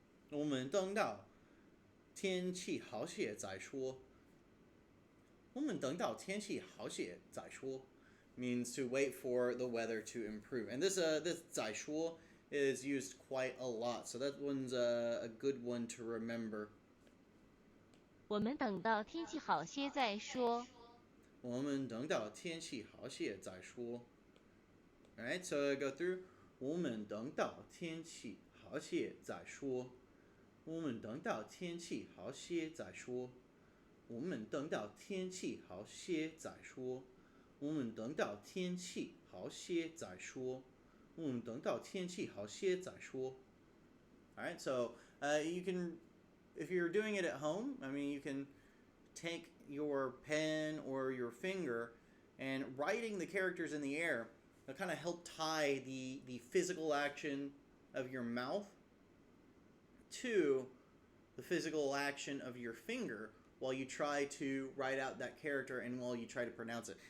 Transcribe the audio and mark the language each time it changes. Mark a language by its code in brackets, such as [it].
[zh] 我们等到天气好些再说。我们等到天气好些再说 [en] means to wait for the weather to improve. And this 再说 is used quite a lot, so that one's a good one to remember. [zh] 我们等到天气好些再说。我们等到天气好些再说。 [en] Alright, so I go through. [zh] 我们等到天气好些再说。我们等到天气好些再说。我们等到天气好些再说。我们等到天气好些再说。我们等到天气好些再说。 [en] Alright, so you can, if you're doing it at home, I mean, you can take your pen or your finger and writing the characters in the air will kind of help tie the physical action of your mouth to the physical action of your finger while you try to write out that character and while you try to pronounce it.